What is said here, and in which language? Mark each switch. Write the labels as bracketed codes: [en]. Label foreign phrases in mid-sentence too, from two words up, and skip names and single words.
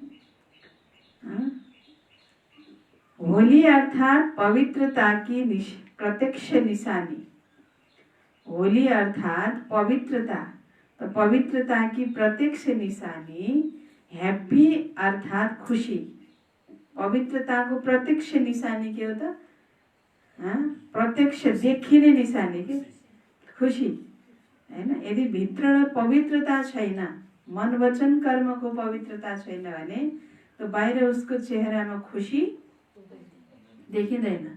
[hi] होली अर्थात पवित्रता की प्रत्यक्ष निशानी। होली अर्थात पवित्रता, तो पवित्रता की प्रत्यक्ष निशानी। हैप्पी अर्थात खुशी। [ne] पवित्रता को प्रत्यक्ष निशानी के होता? प्रत्यक्ष देखिने निशानी के खुशी हैन। यदि भित्र पवित्रता छैन, मन वचन कर्म को पवित्रता छैन भने तो बाहिर उसको चेहरामा खुशी देखिँदैन।